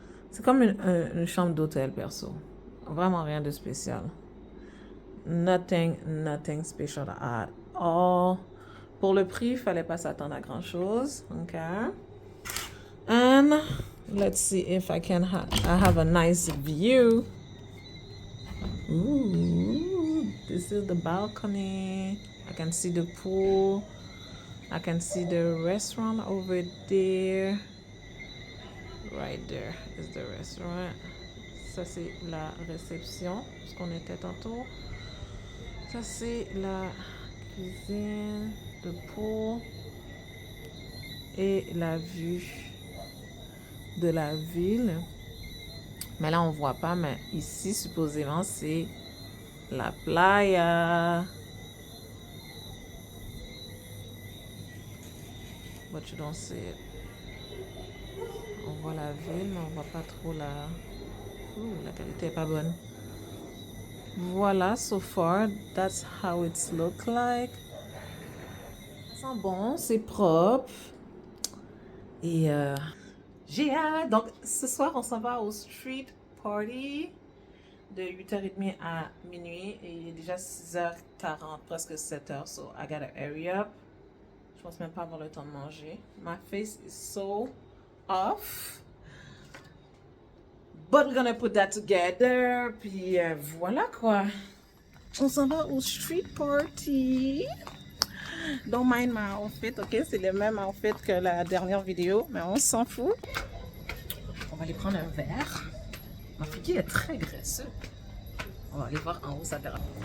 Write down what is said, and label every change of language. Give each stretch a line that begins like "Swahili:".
French: C'est comme une chambre d'hôtel perso. Vraiment rien de spécial.
English: Nothing special at all.
French: Pour le prix, il fallait pas s'attendre à grand chose.
English: Okay. And let's see if I have a nice view. Ooh, this is the balcony. I can see the pool. I can see the restaurant over there. Right there is the restaurant.
French: Ça, c'est la réception, parce qu'on était tantôt. Ça, c'est la cuisine, le pool et la vue de la ville. Mais là, on voit pas, mais ici, supposément, c'est la playa.
English: But you don't see it.
French: On voit la ville, mais on voit pas trop la... la qualité est pas bonne. Voilà,
English: so far, that's how it's look like.
French: Ça sent bon, c'est propre. Et j'ai hâte. Donc, ce soir, on s'en va au street party de 8h30 à minuit. Et il est déjà 6h40, presque 7h.
English: So, I gotta hurry up.
French: Je pense même pas avoir le temps de manger.
English: My face is so off. But we're gonna put that together.
French: Puis voilà quoi. On s'en va au street party.
English: Don't mind my outfit, ok?
French: C'est le même outfit que la dernière vidéo, mais on s'en fout. On va aller prendre un verre. Ma fille est très graisseuse. On va aller voir en haut sa terrasse.